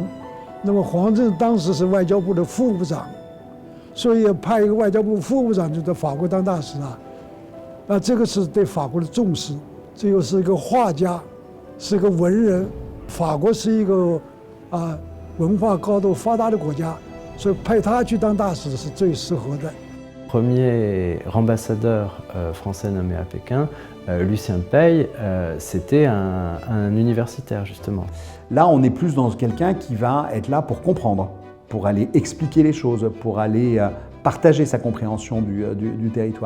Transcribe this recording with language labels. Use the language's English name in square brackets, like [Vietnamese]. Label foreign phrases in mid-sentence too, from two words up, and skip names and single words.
[Chinese] 那么黄镇当时是外交部的副部长，所以派一个外交部副部长就在法国当大使这个是对法国的重视。这又是一个画家，是一个文人。法国是一个文化高度发达的国家，所以派他去当大使是最适合的。 [French] Premier ambassadeur français nommé à Pékin, Lucien Paye, c'était un universitaire justement. Là, on est plus dans quelqu'un qui va être là pour comprendre, pour aller expliquer les choses, pour aller partager sa compréhension du territoire.